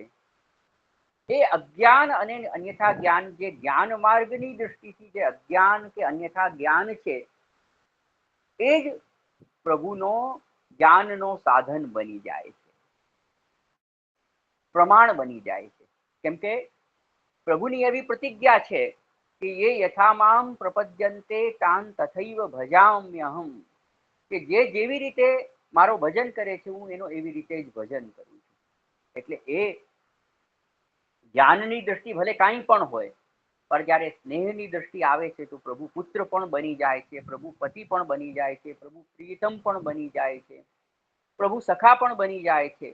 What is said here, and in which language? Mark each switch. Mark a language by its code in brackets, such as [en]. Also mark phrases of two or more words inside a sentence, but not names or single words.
[gu] એ અજ્ઞાન અને અન્યથા જ્ઞાન, જે જ્ઞાન માર્ગની દ્રષ્ટિથી જે અજ્ઞાન કે અન્યથા જ્ઞાન છે, એ જ પ્રભુનો જ્ઞાનનો સાધન બની જાય છે, પ્રમાણ બની જાય છે. કેમ કે પ્રભુની એવી પ્રતિજ્ઞા છે કે [sa] ये यथा माम प्रपद्यन्ते तान तथैव भजाम्यहम, [gu] કે જે જેવી રીતે મારો ભજન કરે છે, હું એનો એવી રીતે જ ભજન કરું છું. એટલે એ જ્ઞાનની દ્રષ્ટિ ભલે કાંઈ પણ હોય, પણ જ્યારે સ્નેહની દ્રષ્ટિ આવે છે તો પ્રભુ પુત્ર પણ બની જાય છે, પ્રભુ પતિ પણ બની જાય છે, પ્રભુ પ્રિયતમ પણ બની જાય છે, પ્રભુ સખા પણ બની જાય છે.